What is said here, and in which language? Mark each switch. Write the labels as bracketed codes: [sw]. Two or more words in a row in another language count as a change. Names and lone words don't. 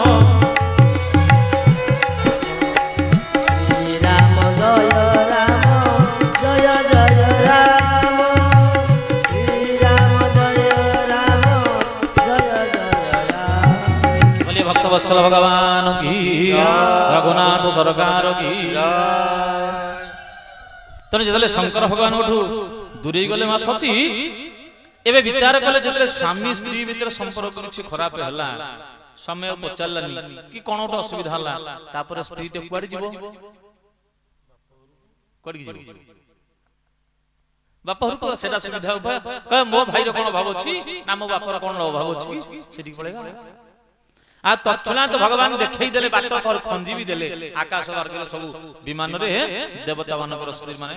[hi] श्री राम जय राम जय जय राम श्री राम जय राम जय जय राम। बोलिए भक्त वत्सल भगवान की रघुनाथ सरकार की [or] ତେଣୁ ଯେତେବେଳେ ଶଙ୍କର ଭଗବାନଙ୍କଠୁ ଦୂରେଇ ଗଲେ ମା ସତୀ ଏବେ ବିଚାର କଲେ ଯେତେବେଳେ ସ୍ୱାମୀ ସ୍ତ୍ରୀ ଭିତରେ ସମ୍ପର୍କ କିଛି ଖରାପ ହେଲା ସମୟ ପଚାରିଲାନି କି କଣ ଗୋଟେ ଅସୁବିଧା ହେଲା ତାପରେ ସ୍ତ୍ରୀଟେ କୁଆଡେ ଯିବ ବାପ ଘରକୁ ସେଟା ସୁବିଧା ଉପାୟ କହ ମୋ ଭାଇର କଣ ଅଭାବ ଅଛି ନା ମୋ ବାପର କଣ ଅଭାବ ଅଛି ସେଠିକି ପଳେଇବା ଆଉ ତତ୍କ୍ଷଣାତ ଭଗବାନ ଦେଖେଇ ଦେଲେ ବାଟ ଖଞ୍ଜି ବି ଦେଲେ ଆକାଶ ମାର୍ଗରେ ସବୁ ବିମାନରେ ଦେବତା ମାନଙ୍କର ସ୍ତ୍ରୀ ମାନେ